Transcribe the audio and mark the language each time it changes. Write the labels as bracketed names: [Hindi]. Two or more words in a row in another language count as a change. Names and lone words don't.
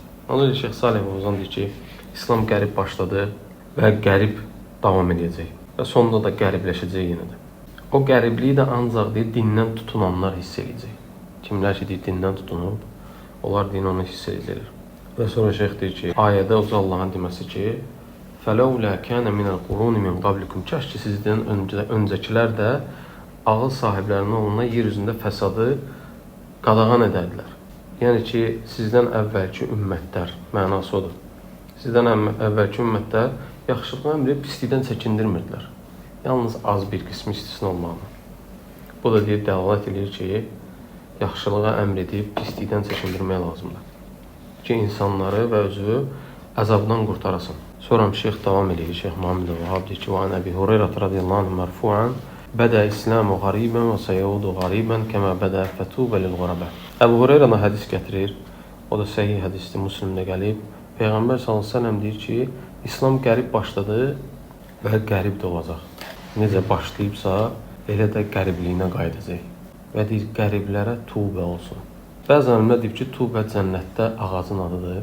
[Azerbaijani] Ona görə Şeyx Salih Fovzan deyir ki, İslam qərib başladı və qərib davam edəcək. Və sonunda da qəribləşəcək yenə də. O qəribliyi də ancaq deyir, dindən tutunanlar hiss edəcək. Kimlər ki, deyir, dindən tutunub, onlar din onu hiss edəcəklər. Və sonra şeyx deyir ki, ayədə Uca Allahın deməsi ki, [Arabic] فَلَوْلَا كَانَ مِنَ الْقُرُونِ مِنْ قَبْلِكُمْ [Azerbaijani] Kəş ki, sizdən öncəkilər də ağıl sahiblərinin onunla yer üzündə fəsadı qadağan edərdilər. Yəni ki, sizdən əvvəlki ümmətlər, mənası odur. Sizdən əvvəlki ümmətlər yaxşılıqla əmri pislikdən çəkindirmirdilər. Yalnız az bir qismi istisna olmaqla. Bu da deyir, dəlalət edir ki, yaxşılığa əmr edib pislikdən çəkindirmək lazımdır. Ki, insanları və özü əzabdan qurtarasın. Sonra şeyx davam edir. Şeyx Muhammed Vahab deyir ki, [Arabic] وَعَنْ أَبِي هُرَيْرَةَ رَضِيَ اللّٰهُ عَنْهُ مَرْفُوعًا بَدَأَ الْإِسْلَامُ غَرِيبًا وَسَيَعُودُ غَرِيبًا كَمَا بَدَأَ فَتُوبَ لِلْغُرَبَاءِ [Azerbaijani] Əbu Hüreyrədən hədis gətirir. O da səhih hədisdir, Müslimdə gəlib. Peyğəmbər s.ə.v deyir ki, İslam qərib başladı və qərib də olacaq. Necə başlayıbsa, elə də qəribliyinə qayıdacaq. Və deyir, qəriblərə tubə olsun. Bəzi alimlər deyib ki, tubə cənnətdə ağacın adıdır.